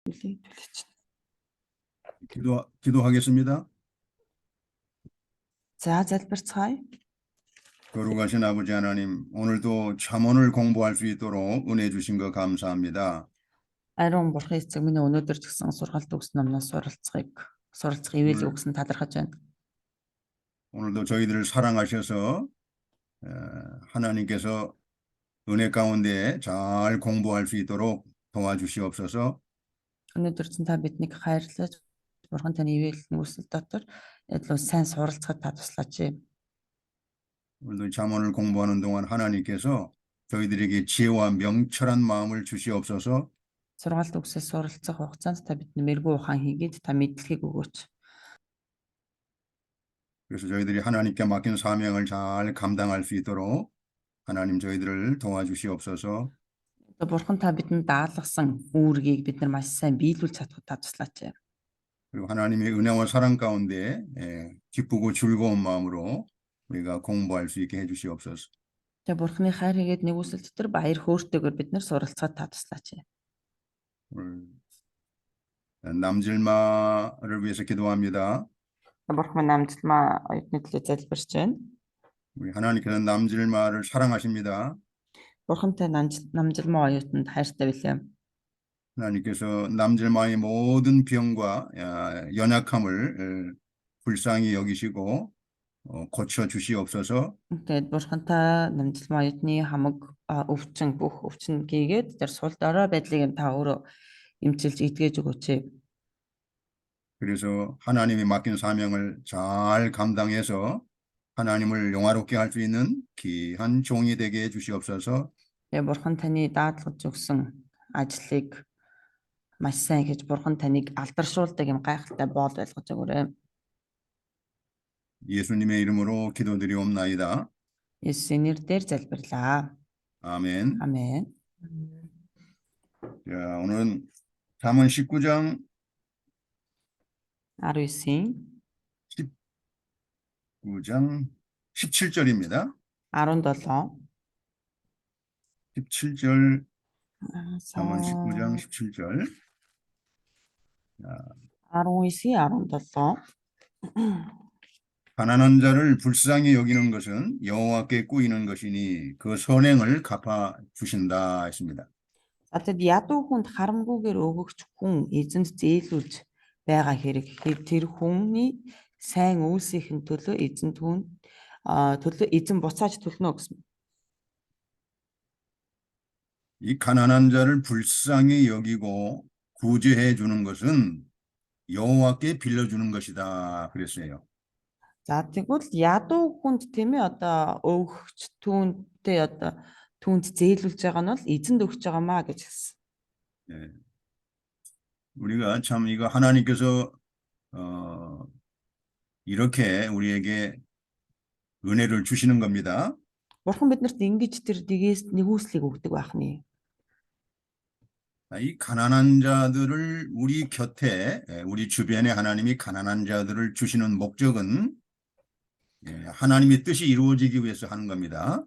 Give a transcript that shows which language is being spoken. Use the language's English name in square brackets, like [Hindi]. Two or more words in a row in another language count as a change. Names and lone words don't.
[Korean] 기도하겠습니다. [Mongolian] За залбирцгаая. [Korean] 거룩하신 아버지 하나님, 오늘도 잠언을 공부할 수 있도록 은혜 주신 거 감사합니다. [Mongolian] Ариун бурхан эцэг минь өнөөдөр ч гэсэн сургаалт өгсөн номноос суралцах ивэл өгсөн талархаж байна. [Korean] 오늘도 저희들을 사랑하셔서 하나님께서 은혜 가운데 잘 공부할 수 있도록 도와주시옵소서. [Mongolian] Өнөөдөр ч та биднийг хайрлаж бурхан таны ивэл нүсэл дотор илүү сайн суралцахад та туслаач. [Korean] 오늘도 잠언을 공부하는 동안 하나님께서 저희들에게 지혜와 명철한 마음을 주시옵소서. [Mongolian] Сургаалт өгсөж суралцах хугацаанд та бидний мэрэгүү ухаан хийгээд та мэдлэгийг өгөөч. [Korean] 그래서 저희들이 하나님께 맡긴 사명을 잘 감당할 수 있도록 하나님 저희들을 도와주시옵소서. [Mongolian] Бурхан та бидэнд даалгасан үүргийг бид нар маш сайн биелүүлж чадхад та туслаач. [Korean] 그리고 하나님의 은혜와 사랑 가운데 기쁘고 즐거운 마음으로 우리가 공부할 수 있게 해주시옵소서. [Mongolian] За бурханы хайр хийгээд нэгүсэл дотор баяр хөөртэйгээр бид нар суралцахад та туслаач. [Korean] 남질마를 위해서 기도합니다. [Mongolian] Бурхан намжилмаа оюутны төлөө залбирч байна. [Korean] 우리 하나님께서 남질마를 사랑하십니다. [Mongolian] Бурхантай намжилмаа оюутанд хайртай билээ. [Korean] 하나님께서 남질마의 모든 병과 연약함을 불쌍히 여기시고 고쳐 주시옵소서. [Mongolian] Тэгээд бурхантай намжилмаа оюутны хамаг өвчин бүх өвчин гээгээд тэр сул дорой байдлыг та өөрөө эмчилж эдгэж өгөөч. [Korean] 그래서 하나님이 맡긴 사명을 잘 감당해서 하나님을 영화롭게 할 수 있는 귀한 종이 되게 해 주시옵소서. [Mongolian] Тэгээд бурхан таны даатгаж өгсөн ажлыг маш сайн хийж бурхан таныг алдаршуулдаг юм гайхалтай боол байлгаж өгөөрэй. [Korean] 예수님의 이름으로 기도드리옵나이다. [Mongolian] Есүсийн нэрээр залбирлаа. [Korean] 아멘. 아멘. 자, 오늘은 잠언 19장 [Mongolian] 19-ийн [Korean] 19장 17절입니다. [Mongolian] 17. [Korean] 17절 잠언 19장 17절 [Mongolian] 19-ийн 17. [Korean] 가난한 자를 불쌍히 여기는 것은 여호와께 꾸이는 것이니 그 선행을 갚아 주신다 했습니다. [Mongolian] Тэгэд ядуу хүнд харамгүйгээр өгөгч хүн эзэнд зээлүүлж байгаа хэрэг тэр хүний сайн үйлсийн төлөө эзэн буцааж төлнө гэсэн. [Korean] 이 가난한 자를 불쌍히 여기고 구제해 주는 것은 여호와께 빌려주는 것이다 그랬어요. [Mongolian] За тэгвэл ядуу хүнд тийм ээ одоо өгөгч түүнтэй одоо түүнд зээлүүлж байгаа нь бол эзэнд өгч байгаамаа гэж хэлсэн. [Korean] 네. 우리가 참 이거 하나님께서 이렇게 우리에게 은혜를 주시는 겁니다. [Mongolian] Бурхан биднэрт ингэж тэр нэгүслийг өгдөг байх нь. [Korean] 이 가난한 자들을 우리 곁에 우리 주변에 하나님이 가난한 자들을 주시는 목적은 하나님의 뜻이 이루어지기 위해서 하는 겁니다.